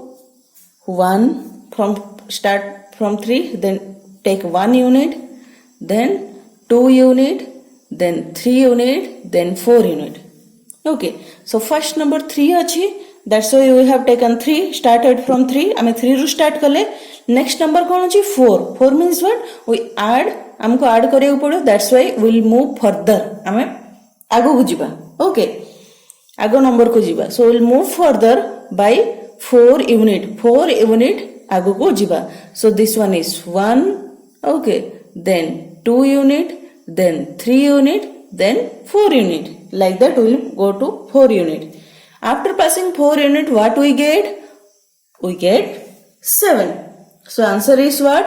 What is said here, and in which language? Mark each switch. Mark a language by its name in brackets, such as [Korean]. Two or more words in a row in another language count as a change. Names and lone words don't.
[English] 1 from start from 3. Then take 1 unit. Then 2 unit. Then 3 unit. Then 4 unit. Okay. So first number 3 achi. That's why we have taken 3. Started from 3. I mean 3 ru start kale. Next number [Odia] କଣ ଅଛି [English] 4. 4 means what? We add. [Odia] ହମକୁ add କରିବା ପଡ଼ିବ. [English] That's why we'll move further. [Odia] ହମେ ଆଗକୁ ଯିବା. Okay. ଆଗକୁ number କୁ ଯିବା. [English] So we'll move further by 4 unit. [Odia] 4 unit ଆଗକୁ ଯିବା. [English] So this one is 1. Okay. Then 2 unit. Then 3 unit. Then 4 unit. Like that we will go to 4 unit. After passing 4 unit, what we get? We get 7. So answer is what?